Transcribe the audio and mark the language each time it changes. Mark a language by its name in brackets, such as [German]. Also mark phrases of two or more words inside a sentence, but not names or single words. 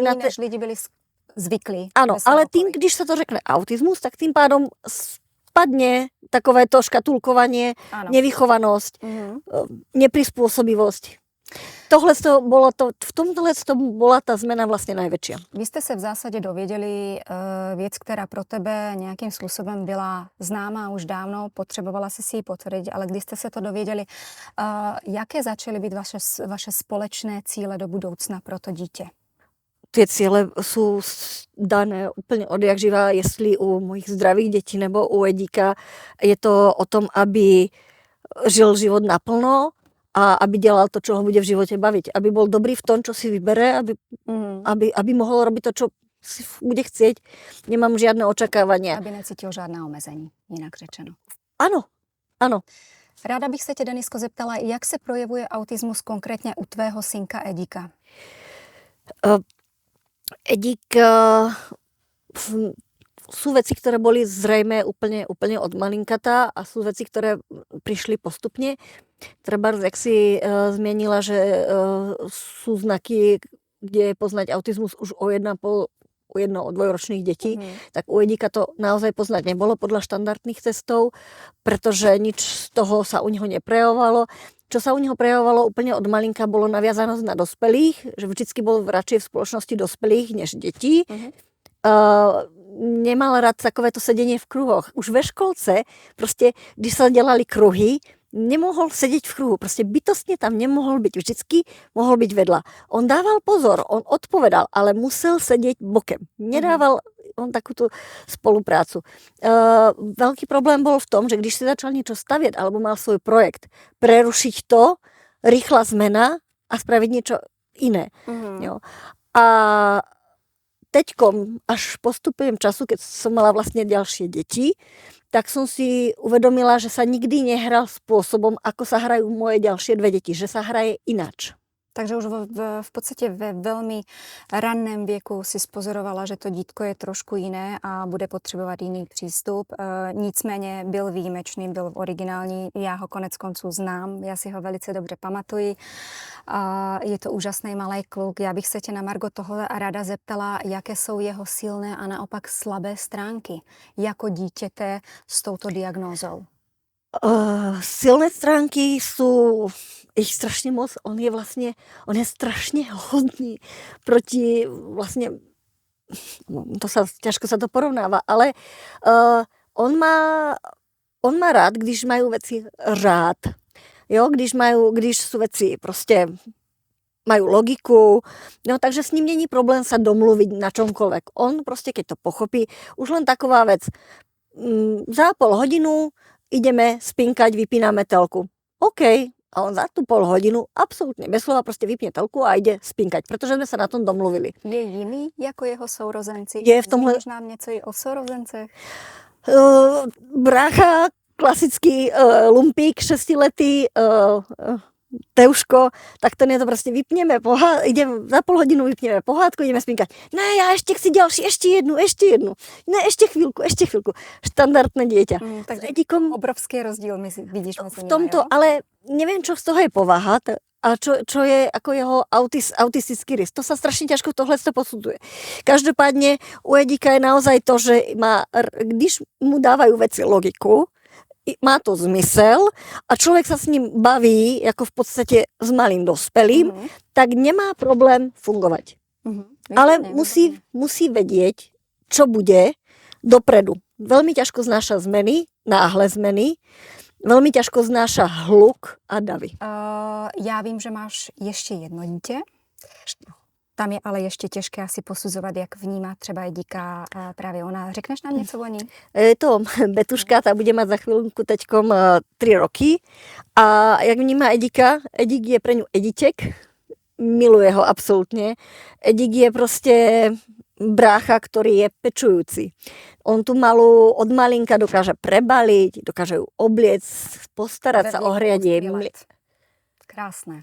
[Czech] Než lidi byli zvyklí. [Slovak] Áno, ale tým, [Czech] když sa to řekne [Slovak] autizmus, tak tým pádom spadne takovéto škatulkovanie, nevychovanosť, neprispôsobivosť. V tomhle bola tá zmena vlastne najväčšia. [Czech] Vy ste sa v zásade dověděli věc, která pro tebe nějakým způsobem byla známá už dávno, potřebovala si ji potvrdit, ale když jste se to dověděli, jaké začaly být vaše společné cíle do budoucna pro to dítě? [Slovak] Tie ciele sú dané úplne odjak živá, jestli u mojich zdravých detí nebo u Edíka. Je to o tom, aby žil život naplno, a aby delal to, čo ho bude v živote baviť. Aby bol dobrý v tom, čo si vybere, aby mohol robiť to, čo si bude chcieť. Nemám žiadne očakávania. [Czech] Aby necítil žádná omezení, jinak řečeno. [Slovak] Áno. [Czech] Ráda bych se tě, Denisko, zeptala, jak se projevuje autismus konkrétně u tvého synka Edíka? [Slovak] Edík... Sú veci, ktoré boli zrejme úplne od malinkatá a sú veci, ktoré prišli postupne. Treba, jak si zmienila, že sú znaky, kde je poznať autizmus už o 1,5, u 1-2ročných detí, tak u Edíka to naozaj poznať nebolo podľa štandardných testov, pretože nič z toho sa u neho neprejavovalo. Čo sa u neho prejavovalo úplne od malinka, bolo naviazanosť na dospelých, že vždycky bol radšej v spoločnosti dospelých než detí. nemal rád takovéto sedenie v kruhoch. [Czech] Už ve školce, prostě, když se dělali kruhy, nemohol sedět v kruhu, prostě bytostně tam nemohol být, vždycky mohl být vedla. On dával pozor, on odpovedal, ale musel sedět bokem. Nedával on takovou spoluprácu. Velký problém byl v tom, že když si začal něco stavět, alebo mal svůj projekt, [Slovak] prerušiť to, rýchla zmena a spravit [Czech] něco jiné. Jo. A teďkom, až postupem času, [Slovak] keď som mala vlastne ďalšie deti, tak som si uvedomila, že sa nikdy nehral spôsobom, ako sa hrajú moje ďalšie dve deti, že sa hraje ináč. [Czech] Takže už v podstatě ve velmi ranném věku si spozorovala, že to dítko je trošku jiné a bude potřebovat jiný přístup. Nicméně byl výjimečný, byl originální, já ho konec konců znám, já si ho velice dobře pamatuji. Je to úžasný malý kluk. Já bych se tě na margo toho ráda zeptala, jaké jsou jeho silné a naopak slabé stránky jako dítěte s touto diagnózou. Silné stránky jsou ich strašně moc. On je strašně hodný proti vlastně, [Slovak] ťažko sa to porovnáva, ale on má rád, když majú veci rád. Jo, když sú veci prostě majú logiku, no takže s ním není problém sa domluviť na čomkoľvek. On prostě, keď to pochopí, už len taková vec, za pol hodinu ideme spinkať, vypínáme telku. OK. A on za tu pol hodinu absolútne bez slova prostě vypne telku a ide spinkať, protože sme sa na tom domluvili. [Czech] Je jiný jako jeho sourozenci? Je v tomhle... Zmíníš nám něco i o sourozencech? [Slovak] Brácha, klasický lumpík, 6letý, Teuško, tak ten je to prostě vypneme, idem za pol hodinu vypneme pohádku, ideme spinkať. [Czech] Ne, já ještě chci ďalší, ještě jednu. Ne, ještě chvíľku. [Slovak] Štandardné dieťa. Takže Edikom, [Czech] obrovský rozdíl vidíš mezi [Slovak] v tomto, [Czech] nimi, [Slovak] ale neviem, čo z toho je povaha, a čo je ako jeho autistický rys. To sa strašne ťažko tohle posudzuje. Každopádne u Edika je naozaj to, že když mu dávajú veci logiku, má to zmysel a človek sa s ním baví, ako v podstate s malým dospelým, tak nemá problém fungovať. Ale musí vedieť, čo bude dopredu. Veľmi ťažko znáša zmeny, náhle zmeny, [Czech] velmi těžko znáša hluk a davy. Já vím, že máš ještě jedno dítě. Tam je ale ještě těžké asi posuzovat, jak vnímá třeba Edika právě ona. Řekneš nám něco o ní? [Slovak] Je to Betuška, ta bude mať za chvíľku teďkom 3 roky. [Czech] A jak vnímá Edika? [Slovak] Edik je pre ňu Ediček. Miluje ho absolútne. Edik je prostě brácha, ktorý je pečujúci. On tu malú od malinka dokáže prebaliť, dokáže ju obliec, postarať sa, ohriať jej. Krásne.